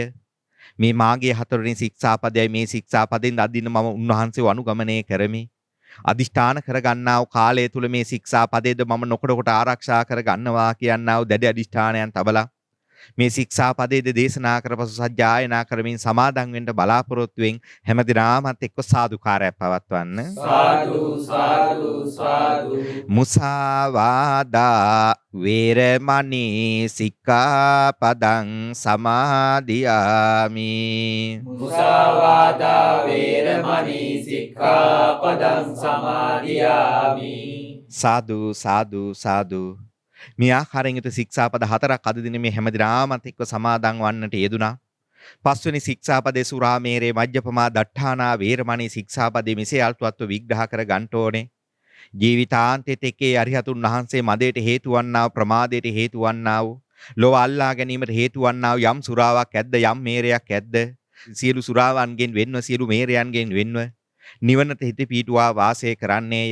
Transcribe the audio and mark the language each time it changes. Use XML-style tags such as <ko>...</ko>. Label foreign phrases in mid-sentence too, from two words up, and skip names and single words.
<si>මේ මාගේ හතරවෙනි ශික්ෂාපදයයි මේ ශික්ෂාපදෙන් අදින්න මම උන්වහන්සේව අනුගමනය කරමි. අදිෂ්ඨාන කරගන්නා වූ කාලය තුල මේ ශික්ෂාපදයේද මම නොකොට ආරක්ෂා කරගන්නවා කියනා වූ දැඩි අදිෂ්ඨානයන් තබලා මේ ශික්ෂාපදයේද දේශනා කරපසු සජ්ජායනා කරමින් සමාදන් වෙන්න බලාපොරොත්තුෙන් හැමදිනාමත් එක්ක සාදුකාරයක් පවත්වන්න. සාදු සාදු සාදු.</si> <pi>මුසාවාදා වේරමණී සික්ඛාපදං සමාදියාමි. මුසාවාදා වේරමණී සික්ඛාපදං සමාදියාමි.</pi> <si>සාදු සාදු සාදු. මේ ආකාරයෙන් යුතු ශික්ෂාපද 4ක් අද දින මේ හැමදිනාමත් එක්ක සමාදන් වන්නට යෙදුනා. පස්වෙනි ශික්ෂාපදේ</si> <pi>සුරාමේරේ මජ්ජපමා දට්ඨානා වේරමණී</pi> <si>ශික්ෂාපදේ මෙසේ අල්පත්ව විග්‍රහ කර ගන්න ඕනේ. ජීවිතාන්තෙත් එක්කේ අරිහතුන් වහන්සේ මදයට හේතු වන්නා වූ ප්‍රමාදයට හේතු වන්නා වූ ලෝව අල්ලා ගැනීමට හේතු වන්නා වූ යම් සුරාවක් ඇද්ද යම් මේරයක් ඇද්ද සියලු සුරාවන්ගෙන් වෙන්ව සියලු මේරයන්ගෙන් වෙන්ව නිවනට හිත පීටුවා වාසය කරන්නේය.</si>